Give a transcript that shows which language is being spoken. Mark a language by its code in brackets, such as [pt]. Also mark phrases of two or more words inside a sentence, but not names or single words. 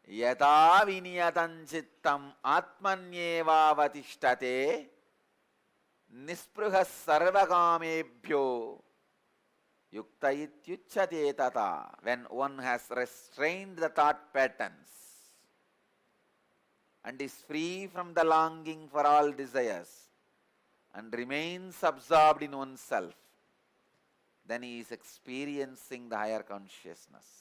[sa] yata viniyatam chittam atmanyevavatishtate nispruha sarvakamebhyo yukta ityuchyate tata. [en] When one has restrained the thought patterns and is free from the longing for all desires and remains absorbed in oneself, then he is experiencing the higher consciousness.